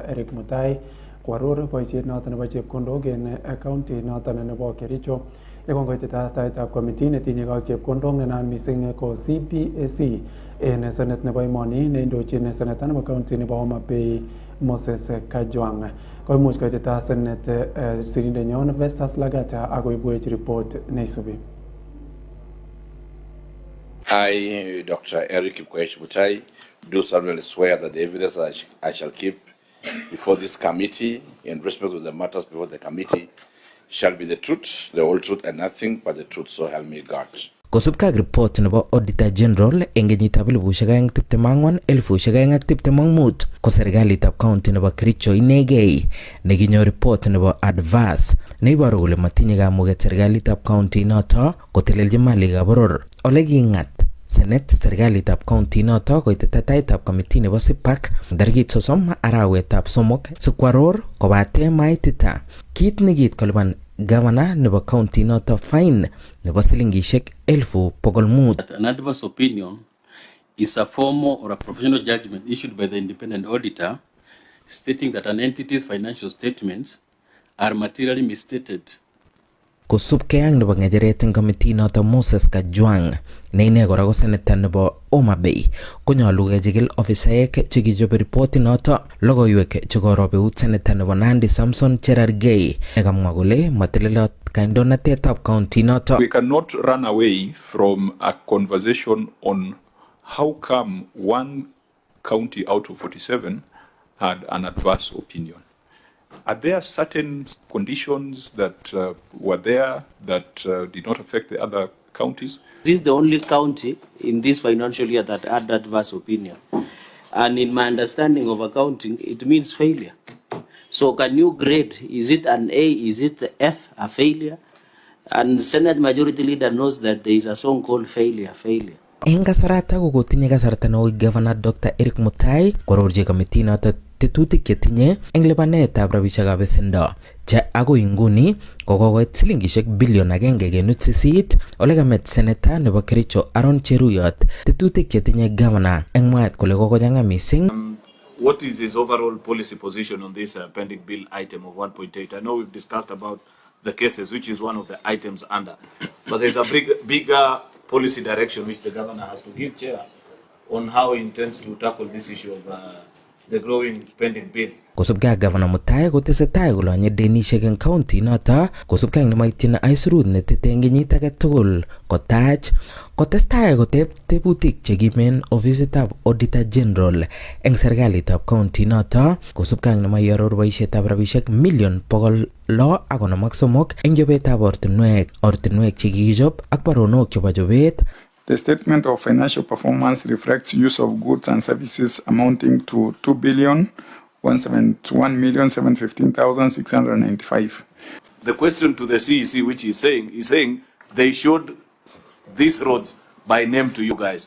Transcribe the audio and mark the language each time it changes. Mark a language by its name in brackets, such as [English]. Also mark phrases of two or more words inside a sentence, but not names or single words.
[Kalenjin] Eric Mutai koaror boisiet noton nebo chepkondok en county noton nebo Kericho yekongoitita taitab committee netinye ak chepkondok nenaat mising ko CPAC en senet nebo emoni neindochin seneta nebo county nebo Homa Bay Moses Kajwang. Koimuch koitita senet sirindenyon Festus Lagata akoibwech report neisubi. [English] I, Dr. Eric Mutai, do solemnly swear that the evidence I shall keep before this committee in respect of the matters before the committee shall be the truth, the whole truth, and nothing but the truth, so help me God. [Kalenjin] Kosubkei ak report nebo Auditor General eng kenyitab 2024-2025 ko serikalitab county nebo Kericho inegei nekinyor report nebo adverse neiboru kole matinye kamuget serikalitab county noto kotelelchi malikab boror. Ole kingat Senate serikalitab county noto koitita taitab committee nebo SIPAC tarikit 30 arawetab 3 sikwaror kobate maitita kit nekiit kolipan Governor nebo county noto fine nebo silingishek 1,500. [English] An adverse opinion is a formal or a professional judgment issued by the independent auditor stating that an entity's financial statements are materially misstated. [Kalenjin] Kosubkei ak nebo ngecheret eng committee noto Moses Kajwang ne ine kora ko senator nebo Homa Bay konyolu kechikil ofisaek chekichobe ripoti noto logoiwek chekorob eut senator nebo Nandi Samson Cherargei nekamwa kole matelelot kandoinatetab county noto. [English] We cannot run away from a conversation on how come one county out of 47 had an adverse opinion. Are there certain conditions that were there that did not affect the other counties? This is the only county in this financial year that had adverse opinion. And in my understanding of accounting, it means failure. So can you grade, is it an A, is it the F, a failure? And Senate Majority Leader knows that there is a song called failure. [Kalenjin] Eng kasarata ko kotinye kasarta neo Governor Dr. Eric Mutai kororchi committee noto tetutik chetinye eng lipanetab rabishekab besendo che agoi nguni kokokoit silingishek bilion 1.8 ole kamet senator nebo Kericho Aaron Cheruyot tetutik chetinye governor eng mwaet kole kokochanga mising. [English] What is his overall policy position on this pending bill item of 1.8? I know we've discussed about the cases, which is one of the items under, but there's a bigger policy direction which the governor has to give chair on how he intends to tackle this issue of the growing pending bill. [Kalenjin] Kosubkei ak Governor Mutai kotesetai kolonye denishek eng county noto kosubkei ak nemaityin aisurut netete eng kenyit age tugul kotach kotestai koteb tebutik chekimen ofisitab Auditor General eng serikalitab county noto kosubkei ak nemaioror boisietab rabishek million 653 eng chobetab ortinwek chekikichob ak baronok chebo chobet. [English] The statement of financial performance reflects use of goods and services amounting to 2,171,715,695. The question to the CEC, which is saying they showed these roads by name to you guys.